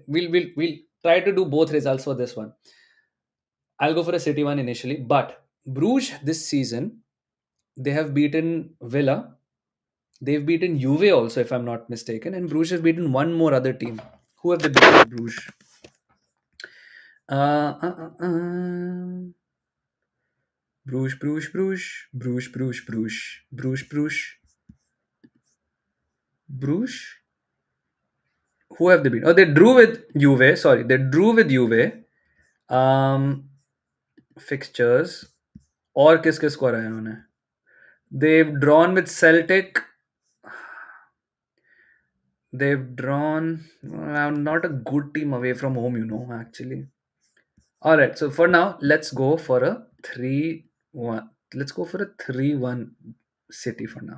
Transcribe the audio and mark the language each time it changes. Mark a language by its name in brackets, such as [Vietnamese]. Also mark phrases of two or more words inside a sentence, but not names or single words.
[English] We'll try to do both results for this one. I'll go for a City one initially, but Bruges this season they have beaten Villa. They've beaten Juve also, if I'm not mistaken, and Bruges have beaten one more other team. Who have they beaten? Bruges. Uh, uh, uh, uh. Bruges, Bruges, Bruges, Bruges, Bruges, Bruges, Bruges, Bruges, Bruges. Who have they beaten? Oh, they drew with Juve. Sorry, they drew with Juve. Um, fixtures. [Hindi] और किस किस को हराया उन्होंने? [English] They've drawn with Celtic. They've drawn not a good team away from home, actually. All right, so for now, let's go for a 3-1. Let's go for a 3-1 City for now.